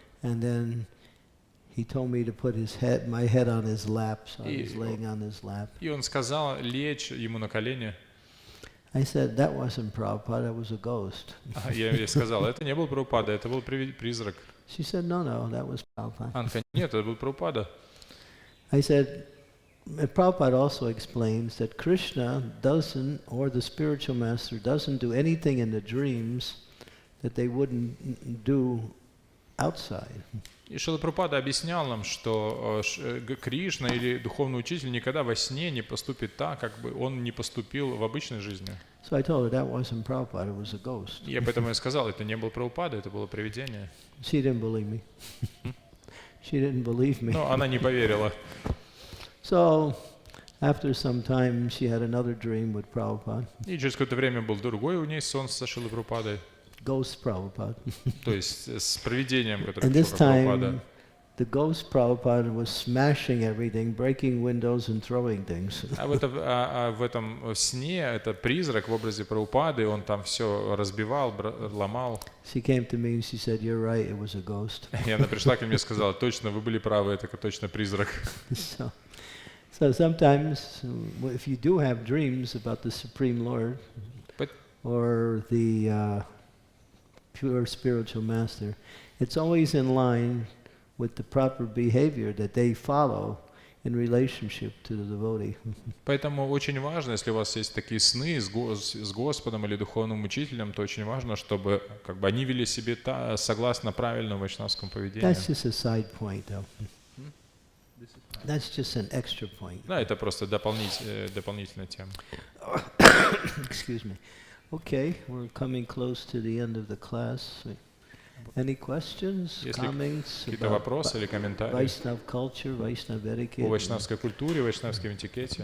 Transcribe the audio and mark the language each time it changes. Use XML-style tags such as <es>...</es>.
<en>And then he told me to put my head on his lap, so I was</en> <ru>И-</ru> <en>laying on his lap.</en> <ru>И он сказал лечь ему на колени.</ru> <en>I said, that wasn't Prabhupada, that was a ghost.</en> <ru>А я ей сказал: это не был Прабхупада, это был призрак.</ru> <en>She said, no, that was Prabhupada.</en> <ru>Она сказала: нет, это был Прабхупада.</ru> <en>I said, Prabhupada also explains that Krishna doesn't, or the spiritual master doesn't do anything in the dreams that they wouldn't do outside.</en> <ru>И Шрила Прабхупада объяснял нам, что Кришна или духовный учитель никогда во сне не поступит так, как бы он не поступил в обычной жизни.</ru> <en>So I told her that wasn't Prabhupada, it was a ghost.</en> <ru>Я поэтому и сказал: это не был Прабхупада, это было привидение.</ru> <en>She didn't believe me. She didn't believe me.</en> <ru>Но она не поверила.</ru> <en>So after some time, she had another dream with Prabhupada,</en> <ru>И через какое-то время был другой у ней сон со Шрилой Прабхупадой,</ru> <en>ghost Prabhupada.</en> <ru>то есть с привидением, которое</ru> <en>And</en> <ru>пришел</ru> <en>this</en> <ru>как Прабхупада.</ru> <en>time, the ghost Prabhupada was smashing everything, breaking windows and throwing things.</en> <ru>В этом сне это призрак в образе Прабхупады, он там все разбивал, ломал.</ru> <en>She came to me and she said, "You're right, it was a ghost."</en> <ru>И она пришла ко мне и сказала: точно, вы были правы, это точно призрак.</ru> <en>So sometimes, if you do have dreams about the Supreme Lord or the pure spiritual master, it's always in line with the proper behavior that they follow in relationship to the devotee.</en> <ru>Поэтому очень важно, если у вас есть такие сны с Господом или духовным учителем, то очень важно, чтобы как бы они вели себя согласно правильному вайшнавскому поведению.</ru> <en>That's just a side point, though. That's just an extra point.</en> <ru>Да, это просто дополнительная тема.</ru> <en>Excuse me. Okay, we're coming close to the end of the class. Any questions, comments</en> <ru>какие-то вопросы или комментарии</ru> <en>Vaishnava culture, Vaishnava etiquette,</en> <ru>о вайшнавской культуре, вайшнавском этикете,</ru>